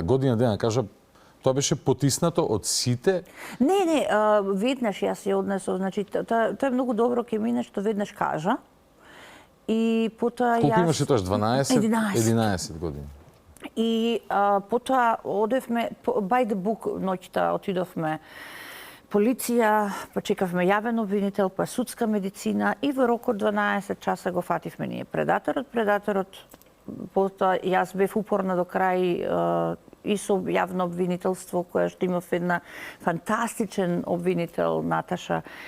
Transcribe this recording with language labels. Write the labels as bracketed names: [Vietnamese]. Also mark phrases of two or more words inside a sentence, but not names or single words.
[Macedonian] Година дена кажа тоа беше потиснато од сите? Не, веднаш јас ја однесов, значи тоа е многу добро ќе мине што веднаш кажа. И потоа колку имаше тоаш 11 години. И потоа одевме [English] by the book [Macedonian] ноќта отидовме полиција, па чекавме јавен обвинител, па судска медицина и во рок од 12 часа го фативме ние предаторот. Потоа јас бев упорна до крај и со јавно обвинителство, која што имав една фантастичен обвинител, Наташа,